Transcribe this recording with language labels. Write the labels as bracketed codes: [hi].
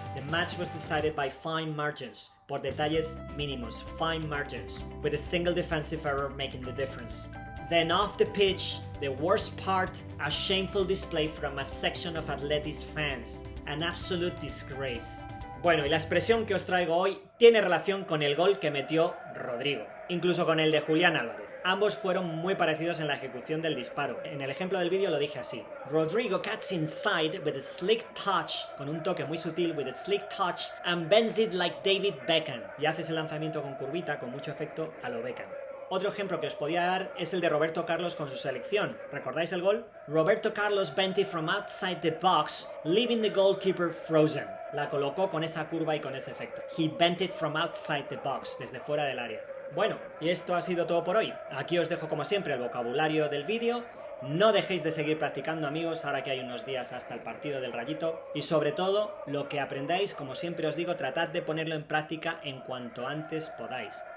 [en] The match was decided by fine margins, [es] por detalles mínimos, [en] fine margins, with a single defensive error making the difference. Then off the pitch, the worst part, a shameful display from a section of Atleti's fans, an absolute disgrace. [es] Bueno, y la expresión que os traigo hoy tiene relación con el gol que metió Rodrygo, incluso con el de Julián Álvarez. Ambos fueron muy parecidos en la ejecución del disparo. En el ejemplo del vídeo lo dije así. [en] Rodrygo cuts inside with a slick touch, [es] con un toque muy sutil, [en] with a slick touch, and bends it like David Beckham. [es] Y haces el lanzamiento con curvita, con mucho efecto, a lo Beckham. Otro ejemplo que os podía dar es el de Roberto Carlos con su selección. ¿Recordáis el gol? [en] Roberto Carlos bent it from outside the box, leaving the goalkeeper frozen. [es] La colocó con esa curva y con ese efecto. [en] He bent it from outside the box, [es] desde fuera del área. Bueno, y esto ha sido todo por hoy. Aquí os dejo como siempre el vocabulario del vídeo. No dejéis de seguir practicando, amigos, ahora que hay unos días hasta el partido del Rayito. Y sobre todo, lo que aprendáis, como siempre os digo, tratad de ponerlo en práctica en cuanto antes podáis.